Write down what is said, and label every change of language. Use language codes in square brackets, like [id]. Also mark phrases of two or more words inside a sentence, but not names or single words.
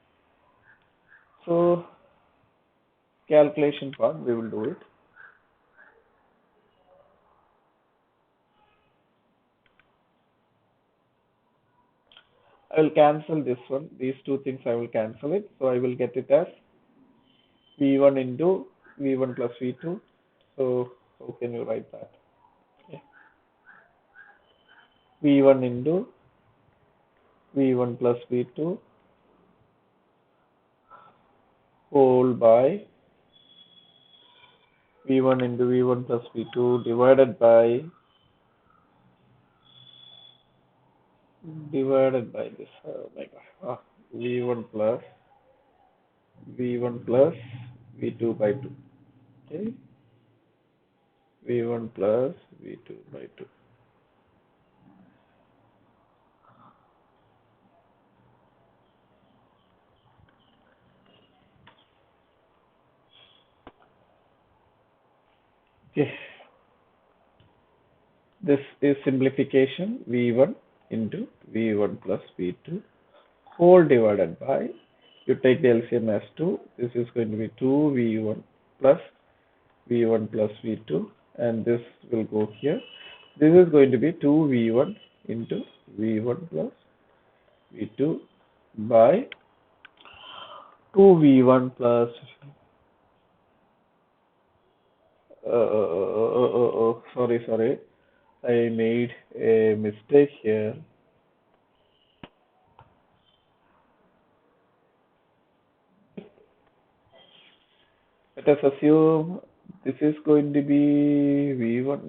[en] So calculation part we will do it. I will cancel this one. These two things I will cancel it. So I will get it as v1 into v1 plus v2. So how can you write that? Okay. v1 into v1 plus v2 whole by v1 into v1 plus v2 divided by this. Oh my god. v1 plus v2 by 2. Okay. v1 plus v2 by 2. Okay. This is simplification, v1 into v1 plus v2 whole divided by, you take the LCM as 2, this is going to be 2v1 plus v2, and this will go here. This is going to be 2v1 into v1 plus v2 by 2v1 plus sorry, I made a mistake here. Let us assume this is going to be v1.